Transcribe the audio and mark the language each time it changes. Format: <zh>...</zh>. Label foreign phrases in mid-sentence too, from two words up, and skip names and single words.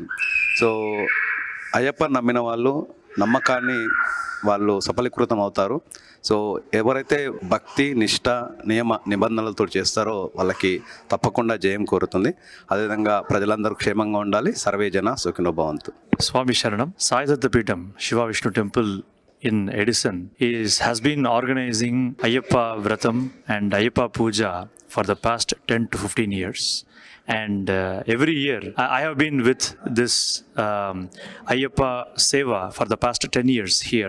<te>సో అయ్యప్ప నమ్మిన వాళ్ళు నమ్మకాన్ని వాళ్ళు సఫలీకృతం అవుతారు. సో ఎవరైతే భక్తి, నిష్ఠ, నియమ నిబంధనలతో చేస్తారో వాళ్ళకి తప్పకుండా జయం కోరుతుంది. అదేవిధంగా ప్రజలందరూ క్షేమంగా ఉండాలి.</te> <sa>సర్వే జన సుఖినో భవంతు. స్వామి శరణం.</sa> <en>Saidhattapeetham Shiva Vishnu Temple in Edison has been organizing Ayyappa Vratam and Ayyappa Puja for the past 10 to 15 years. And every year, I have been with this Ayyappa Seva for the past 10 years here.</en>